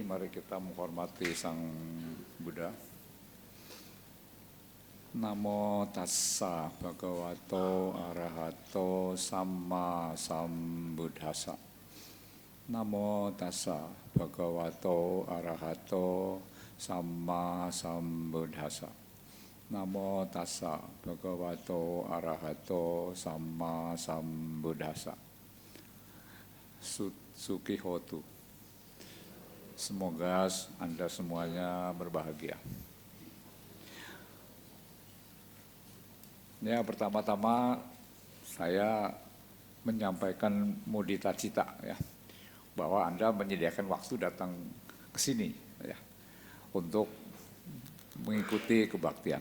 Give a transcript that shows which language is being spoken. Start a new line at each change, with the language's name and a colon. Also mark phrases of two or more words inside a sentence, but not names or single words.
Indonesian: Mari kita menghormati Sang Buddha.
Pali: Namo tassa bhagavato arahato samma sambuddhassa. Namo tassa bhagavato arahato samma sambuddhassa. Namo tassa bhagavato arahato sama sambuddhassa. Suki hotu.
Indonesian: Semoga Anda semuanya berbahagia. Ya, pertama-tama saya menyampaikan
Pali: mudita cita
Indonesian: ya, bahwa Anda menyediakan waktu datang ke sini ya, untuk mengikuti kebaktian.